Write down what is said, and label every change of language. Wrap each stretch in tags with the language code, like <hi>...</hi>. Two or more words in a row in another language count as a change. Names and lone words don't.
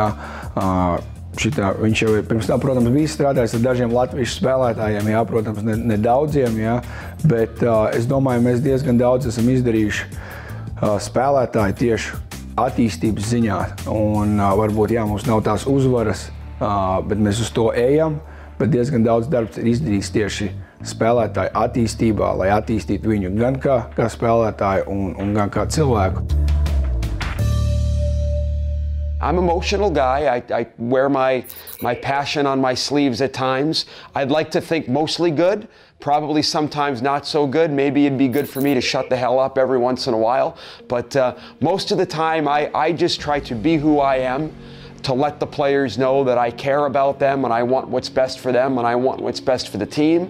<lv>Viņš jau pirms tam, protams, bija strādājis ar dažiem Latvijas spēlētājiem, jā, protams, ne daudziem, jā, bet es domāju, mēs diezgan daudz esam izdarījuši spēlētāji tieši attīstības ziņā, un varbūt, jā, mums nav tās uzvaras, bet mēs uz to ejam, bet diezgan daudz darbs ir izdarīts tieši spēlētāju attīstībā, lai attīstītu viņu gan kā spēlētāju un gan kā cilvēku.</lv> <en>I'm an emotional guy. I wear my passion on my sleeves at times. I'd like to think mostly good, probably sometimes not so good. Maybe it'd be good for me to shut the hell up every once in a while. But most of the time, I just try to be who I am, to let the players know that I care about them and I want what's best for them and I want what's best for the team.</en>